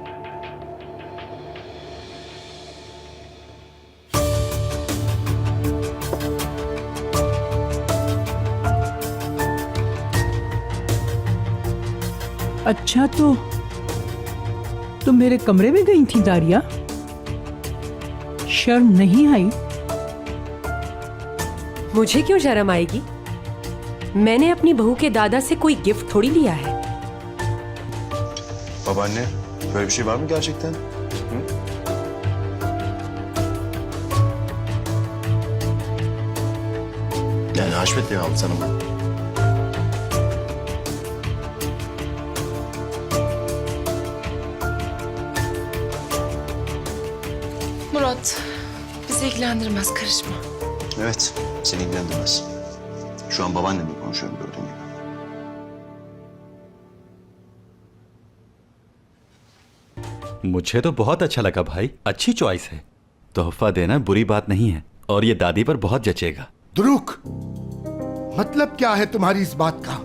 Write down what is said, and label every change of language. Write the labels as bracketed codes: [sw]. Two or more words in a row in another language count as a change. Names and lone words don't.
[hi] अच्छा, तो तुम मेरे कमरे में गई थी दारिया? शर्म नहीं आई? मुझे क्यों शर्म आएगी? मैंने अपनी बहू के दादा से कोई गिफ्ट थोड़ी लिया है। [tr] Babaanne, böyle bir şey var mı gerçekten? Hı? Yani Haşmet Bey aldı sana bunu. Murat, bizi ilgilendirmez, karışma. Evet, seni ilgilendirmez. Şu an babaannemle konuşuyorum gördüğün gibi. [hi] मुझे तो बहुत अच्छा लगा भाई, अच्छी चॉइस है। तोहफा देना बुरी बात नहीं है, और ये दादी पर बहुत जचेगा। दुरुक, मतलब क्या है तुम्हारी इस बात का?